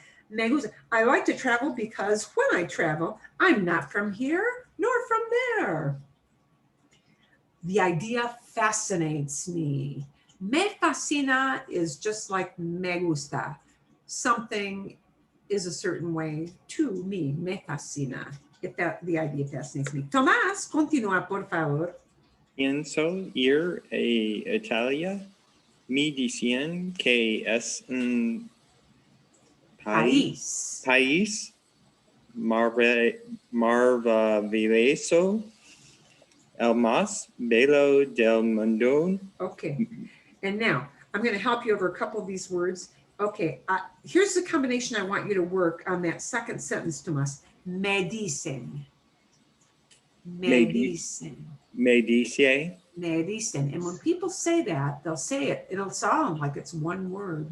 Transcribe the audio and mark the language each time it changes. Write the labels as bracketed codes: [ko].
[en] Me gusta. I like to travel because when I travel, I'm not from here nor from there. The idea fascinates me. Me fascina is just like me gusta. Something is a certain way to me. Me fascina. If the idea fascinates me. [es] Tomás, continúa, por favor. Pienso ir a Italia. Me dicen que es un país maravilloso, el más bello del mundo. [en] Okay. And now I'm going to help you over a couple of these words. Okay. Here's the combination I want you to work on that second sentence, Tomás. [es] Me dicen. Me dicen. Me dice. Me dicen. [en] And when people say that, they'll say it. It'll sound like it's one word.